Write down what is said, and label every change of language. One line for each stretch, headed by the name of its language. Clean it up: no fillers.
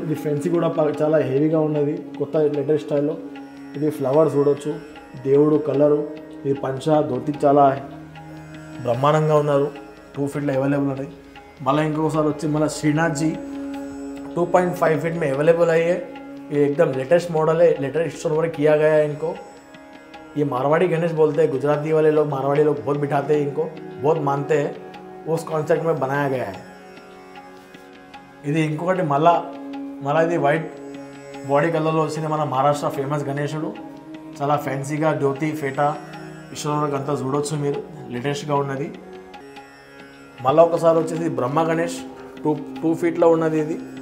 Telugu: ఇది ఫ్యాన్సీ కూడా చాలా హెవీగా ఉన్నది, కొత్త లేటెస్ట్ స్టైల్లో. ఇది ఫ్లవర్ చూడొచ్చు, దేవుడు కలరు ఈ పంచ ధోతి చాలా బ్రహ్మాండంగా ఉన్నారు. 2 ఫీట్లో అవైలబుల్ ఉన్నాయి. మళ్ళీ ఇంకొకసారి వచ్చి మన శ్రీనాథ్జీ 2.5
Hindi: फीट में अवेलेबल है. ये एकदम लेटेस्ट मॉडल है, लेटेस्ट स्टोर वर्क किया गया है इनको. ये मारवाड़ी गणेश बोलते हैं. गुजराती वाले लोग, मारवाड़ी लोग बहुत बिठाते हैं इनको, बहुत मानते हैं. उस कॉन्सेप्ट में बनाया गया है.
Telugu: ఇది ఇంకొకటి మళ్ళా ఇది వైట్ బాడీ కలర్లో వచ్చింది. మన మహారాష్ట్ర ఫేమస్ గణేశుడు చాలా ఫ్యాన్సీగా జ్యోతి ఫేటా విశ్వనాథ్ అంతా చూడొచ్చు మీరు. లేటెస్ట్గా ఉన్నది. మళ్ళీ ఒకసారి వచ్చేసి బ్రహ్మ గణేష్ 2 ఫీట్లో ఉన్నది.